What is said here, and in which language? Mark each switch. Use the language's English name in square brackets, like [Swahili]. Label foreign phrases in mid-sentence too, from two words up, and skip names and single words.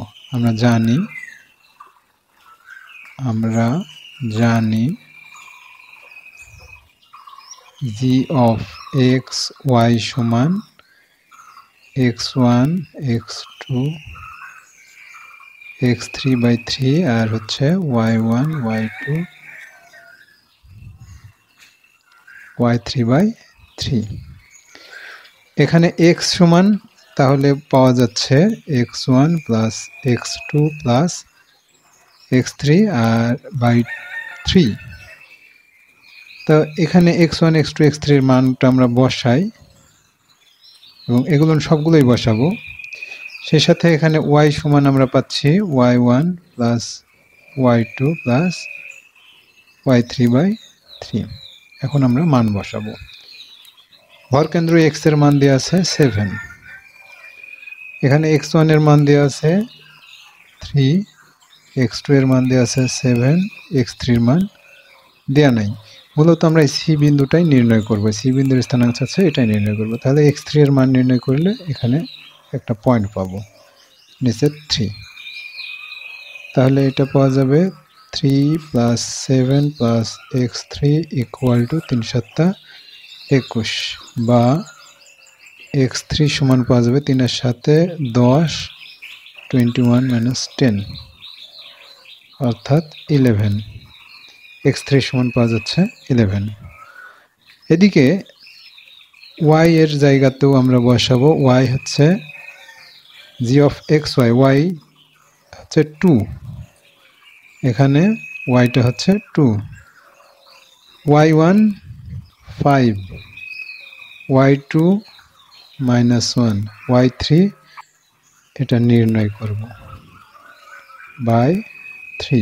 [Bangla] আমরা জানি [English] g of x y [Bangla] সমান [English] x1 x2 x3 by 3 [Bangla] আর হচ্ছে [English] y1 y2 y3 by 3। [Bangla] এখানে x সমান তাহলে পাওয়া যাচ্ছে [English] x1 plus x2 plus x3 [Bangla] আর by 3। তো এখানে x1 x2 x3 এর মানটা আমরা বসাই, এবং এগুলো সবগুলোই বসাবো। সেই সাথে এখানে y সমান আমরা পাচ্ছি [English] y1 plus y2 plus y3 by 3। [Bangla] এখন আমরা মান বসাবো। ভরকেন্দ্র x এর মান দেওয়া আছে 7, এখানে x1 এর মান দেওয়া আছে 3, x2 এর মান দেওয়া আছে 7, x3 এর মান দেওয়া নাই। মূলত আমরা এই সি বিন্দুটাই নির্ণয় করব, সি বিন্দুর স্থানাঙ্ক আছে এটাই নির্ণয় করব। তাহলে x3 এর মান নির্ণয় করলে এখানে একটা পয়েন্ট পাবো, নিচে 3। তাহলে এটা পাওয়া যাবে [English] 3 plus 7 plus x3 equal to 3 7 21, [Bangla] বা x3 সমান পাওয়া যাবে 3 এর সাথে 10 21 minus 10 অর্থাৎ 11। x3 সমান পাওয়া যাচ্ছে 11। এদিকে y এর জায়গাতেও আমরা বসাবো, y হচ্ছে [English] g of xy, [Bangla] y হচ্ছে 2, এখানে yটা হচ্ছে 2, y1 5, y2 -1, y3 এটা নির্ণয় করব বাই 3।